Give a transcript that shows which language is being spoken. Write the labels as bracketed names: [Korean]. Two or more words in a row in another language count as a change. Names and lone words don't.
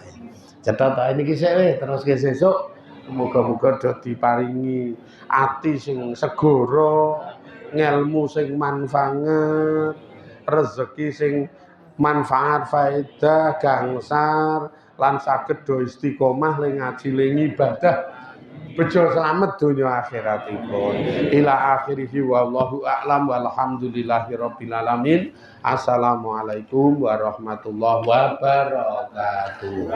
[Javanese] Cetha ta niki sik terus ke sesuk. Muga-muga do diparingi ati sing segara, ngelmu sing manfaat, rezeki sing manfaat faedah gangsar lan saged do istiqomah ling ngaji ling ibadah. Bejo slamet donya akhiratipun. [Arabic] إلى آخره والله أعلم والحمد لله رب العالمين. السلام عليكم ورحمة الله وبركاته.